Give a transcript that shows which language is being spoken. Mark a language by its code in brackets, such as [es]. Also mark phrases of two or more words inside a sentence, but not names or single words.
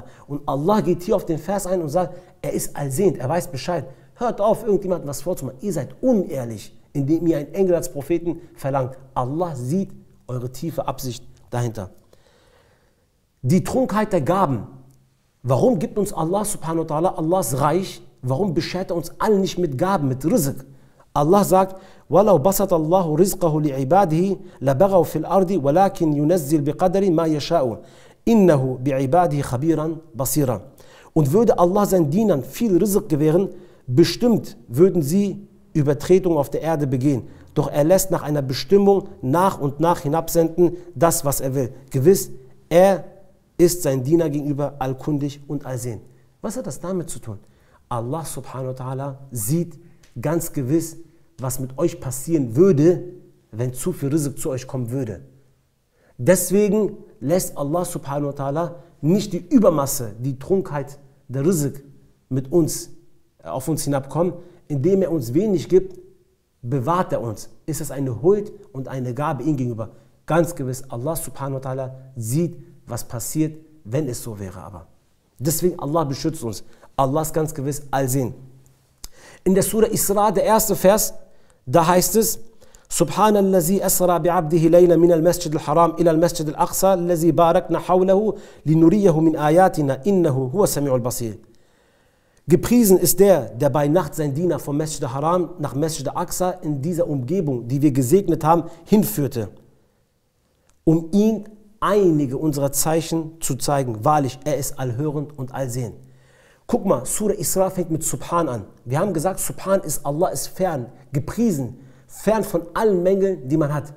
[de] Und Allah geht hier auf den Vers ein und sagt, er ist allsehend, er weiß Bescheid. Hört auf, irgendjemandem was vorzumachen. Ihr seid unehrlich, indem ihr einen Engel als Propheten verlangt. Allah sieht eure tiefe Absicht dahinter. Die Trunkenheit der Gaben. Warum gibt uns Allah [ar] سبحانه وتعالى [de] Allahs Reich? Warum beschert er uns alle nicht mit Gaben, mit Rizq? Allah sagt, [ar] وَلَوْ بَسَطَ اللَّهُ رِزْقَهُ لِعِبَادِهِ لَبَغَوْا فِي الْأَرْضِ وَلَكِنْ يُنَزِّلْ بِقَدَرِ مَا يَشَاءُ إِنَّهُ بِعِبَادِهِ خَبِيرًا بَصِيرًا. [de] Und würde Allah seinen Dienern viel Rizq gewähren, bestimmt würden sie Übertretungen auf der Erde begehen. Doch er lässt nach einer Bestimmung nach und nach hinabsenden, das, was er will. Gewiss, er ist sein Diener gegenüber allkundig und allsehend. Was hat das damit zu tun? Allah [ar] سبحانه وتعالى [de] sieht ganz gewiss, was mit euch passieren würde, wenn zu viel Rizq zu euch kommen würde. Deswegen lässt Allah [ar] سبحانه وتعالى [de] nicht die Übermasse, die Trunkenheit der Rizq mit uns, auf uns hinabkommen, indem er uns wenig gibt, bewahrt er uns. Ist es eine Huld und eine Gabe ihm gegenüber? Ganz gewiss, Allah [ar] سبحانه وتعالى [de] sieht, was passiert, wenn es so wäre aber. Deswegen, Allah beschützt uns. Allah ist ganz gewiss allsehend. In der Surah Isra, der erste Vers, da heißt es, [ar] سبحان الذي أسرى بعبده ليلا من المسجد الحرام إلى المسجد الأقصى الذي باركنا حوله لنريه من آياتنا إنه هو السميع البصير. [de] Gepriesen ist der, der bei Nacht sein Diener vom Masjid al-Haram nach Masjid al-Aqsa in dieser Umgebung, die wir gesegnet haben, hinführte, um ihn einige unserer Zeichen zu zeigen. Wahrlich, er ist allhörend und allsehend. Guck mal, Surah Isra fängt mit Subhan an. Wir haben gesagt, Subhan ist, Allah ist fern, gepriesen, fern von allen Mängeln, die man hat.